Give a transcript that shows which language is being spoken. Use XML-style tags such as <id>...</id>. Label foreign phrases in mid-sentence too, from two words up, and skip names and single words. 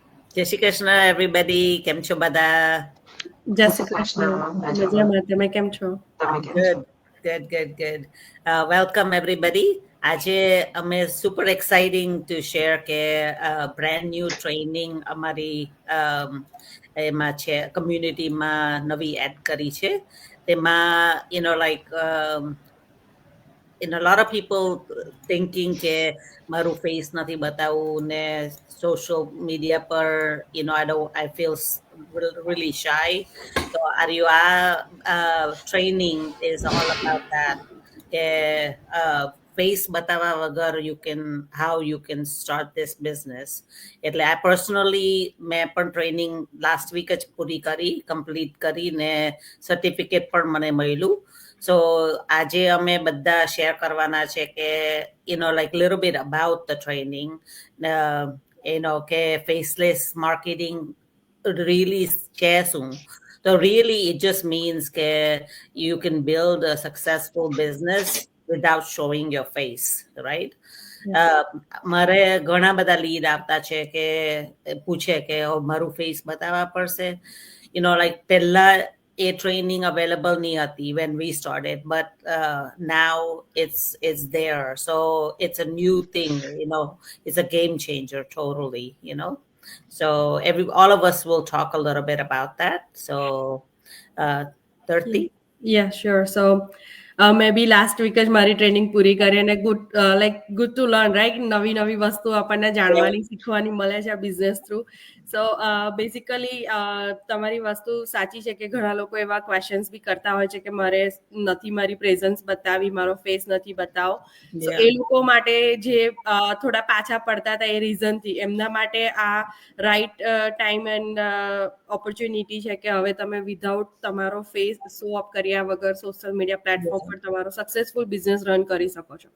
<gu>જય શ્રી કૃષ્ણ everybody. કેમ છો બધા? જય શ્રી કૃષ્ણ. મજામાં. તમે કેમ છો?</gu> <en>Good. Welcome everybody.</en> <gu>આજે અમે</gu> <en>super exciting to share</en> <gu>કે</gu> <en>brand new training</en> <gu>અમારી એમાં છે કમ્યુનિટીમાં નવી એડ કરી છે. તેમાં</gu> <en>a lot of people thinking</en> <gu>કે મારું ફેસ નથી બતાવવું ને</gu> <en>social media</en> <gu>પર</gu> <en>I feel really shy. So training is all about that. કે face</en> <gu>બતાવવા વગર</gu> <en>how you can start this business.</en> <gu>એટલે આ પર્સનલી મેં પણ</gu> <en>training last week</en> <gu>જ પૂરી કરી, કમ્પ્લીટ કરીને સર્ટિફિકેટ પણ મને મળ્યું. So આજે અમે બધા શેર કરવાના છે કે</gu> <en>little bit about the training.</en> <gu>કે</gu> <en>faceless marketing really</en> <gu>છે શું?</gu> <en>So really it just means that you can build a successful business without showing your face, right?</en> <gu>મારે ઘણા બધા લીડ આવતા છે કે પૂછે કે મારું ફેસ બતાવવા પડશે.</gu> <en>પહેલા a training available</en> <gu>ની હતી</gu> <en>when we started, but now it's there. So it's a new thing, it's a game changer totally. So all of us will talk a little bit about that. So 30. Yeah, sure. So maybe last week</en> <gu>જ મારી ટ્રેનિંગ પૂરી કરી અને</gu> <en>good to learn, right?</en> <gu>નવી વસ્તુ આપણને જાણવાની શીખવાની મળે છે આ</gu> <en>business through. so basically</en> <gu>તમારી વસ્તુ સાચી છે કે ઘણા લોકો એવા ક્વેશ્ચન્સ બી કરતા હોય છે કે મારે નથી મારી પ્રેઝન્સ બતાવી, મારો ફેસ નથી બતાવો. સો એ લોકો માટે જે થોડા પાછા પડતા હતા એ રીઝનથી એમના માટે આ</gu> <en>right time and opportunity</en> <gu>છે કે હવે તમે વિધાઉટ તમારો ફેસ</gu> <en>show up</en> <gu>કર્યા વગર</gu> <en>social media platform</en> <gu>પર તમારો</gu> <en>successful business run</en> <gu>કરી શકો છો.</gu>